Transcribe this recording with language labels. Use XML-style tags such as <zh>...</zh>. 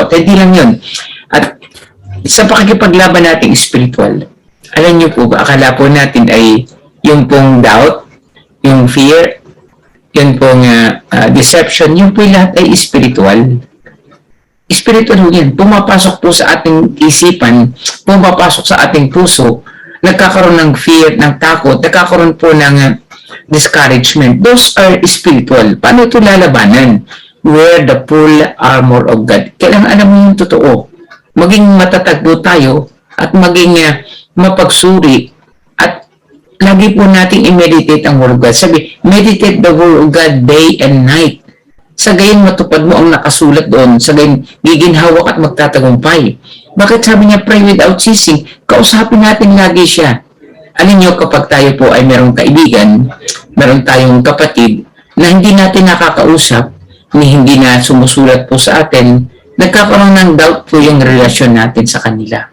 <tl>At hindi lang yun. At sa pakikipaglaban nating spiritual, alam niyo po ba, akala po natin ay yung pong doubt, yung fear, yung pong deception, yung po lahat ay spiritual. Spiritual yan. Pumapasok po sa ating isipan, pumapasok sa ating puso, nagkakaroon ng fear, ng takot, nagkakaroon po ng discouragement.</tl> <en>Those are spiritual.</en> <tl>Paano ito lalabanan?</tl> <en>Wear the full armor of God.</en> <tl>Kailangan alam mo yung totoo. Maging matatag po tayo at maging mapagsuri at lagi po nating i-meditate ang Word of God.</tl> <en>Sabi, meditate the Word of God day and night.</en> <tl>Sa gayon matupad mo ang nakasulat doon. Sa gayon giginhawak at magtatagumpay. Bakit sabi niya, pray without ceasing? Kausapin natin lagi siya. Alin niyo kapag tayo po ay merong kaibigan, meron tayong kapatid na hindi natin nakakausap, hindi na sumusulat po sa atin, nagkakaroon ng doubt po yung relasyon natin sa kanila.</tl>